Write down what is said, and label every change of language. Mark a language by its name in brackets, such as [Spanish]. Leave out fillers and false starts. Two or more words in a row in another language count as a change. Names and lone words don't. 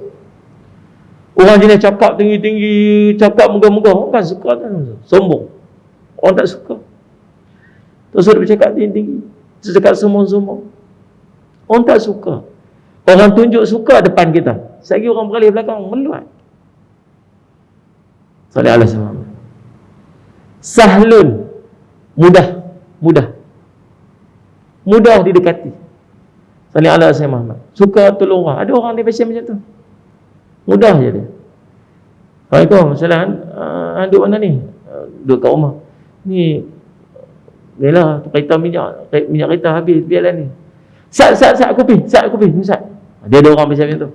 [Malay] Orang jenis cakap tinggi-tinggi, cakap megah-megah, orang kan suka tak? Sombong. Orang tak suka. Tak usah bercakap tinggi-tinggi, cakap sombong-sombong. Orang tak suka. Orang tunjuk suka depan kita. Sekali orang beralih belakang, meluat. [Arabic] Sallallahu alaihi wasallam. [Malay] Sahlun, mudah didekati. [Arabic] Sallallahu alaihi wasallam. [Malay] Suka tolong orang. Ada orang dia pasal macam tu. Mudah je dia. Assalamualaikum, salam. Duduk mana ni? Duduk kat rumah. Ni lah kereta minyak kereta habis, biarlah ni. Sat kopi. Ni sat. Dia ada orang macam tu.